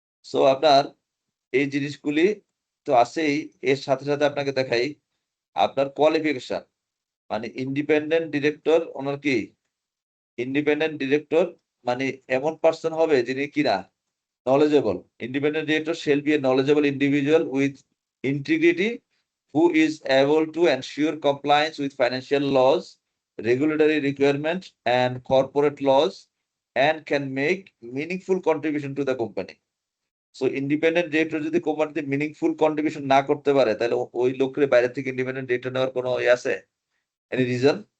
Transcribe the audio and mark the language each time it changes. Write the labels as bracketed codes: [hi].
[bn] So আপনার এই জিনিসগুলি তো আছেই, এর সাথে সাথে আপনাকে দেখাই আপনার কোয়ালিফিকেশন, মানে ইন্ডিপেন্ডেন্ট ডিরেক্টর ওনার কি ইন্ডিপেন্ডেন্ট ডিরেক্টর মানে এমন পার্সন হবে যিনি কিনা knowledgeable. [en] Independent director shall be a knowledgeable individual with integrity who is able to ensure compliance with financial laws, regulatory requirements, and corporate laws, and can make meaningful contribution to the company. So independent director [bn] যদি কোম্পানিতে meaningful contribution না করতে পারে, তাহলে ওই লোকের বাইরে থেকে ইন্ডিপেন্ডেন্ট ডিরেক্টর নেওয়ার কোনো ইয়ে আছে? Any reason?